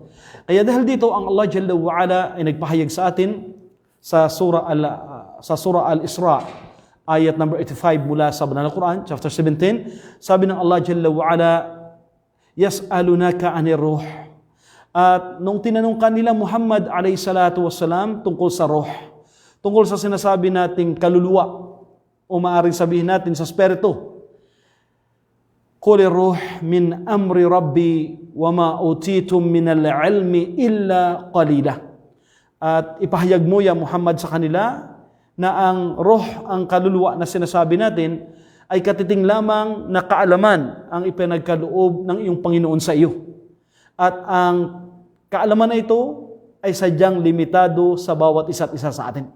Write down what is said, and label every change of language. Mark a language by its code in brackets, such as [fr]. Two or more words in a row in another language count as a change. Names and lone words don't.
[tl] Kaya dahil dito ang Allah [ar] جل وعلا [tl] ay nagpahayag sa atin sa Surah Al-Isra, ayat number 85 mula sa Banal na Quran, chapter 17, sabi ng Allah [ar] جل وعلا, يسألونك عن الروح. [tl] At nung tinanong kanila Muhammad [ar] عليه الصلاة والسلام [tl] tungkol sa ruh, tungkol sa sinasabi nating kaluluwa, o maaaring sabihin natin sa spirito, [ar] قل الروح من أمر ربي وما أوتيتم من العلم إلا قليلا. [tl] At ipahayag mo ya Muhammad sa kanila na ang ruh, ang kaluluwa na sinasabi natin ay katiting lamang na kaalaman ang ipinagkaloob ng iyong Panginoon sa iyo. At ang kaalaman na ito ay sadyang limitado sa bawat isa't isa sa atin.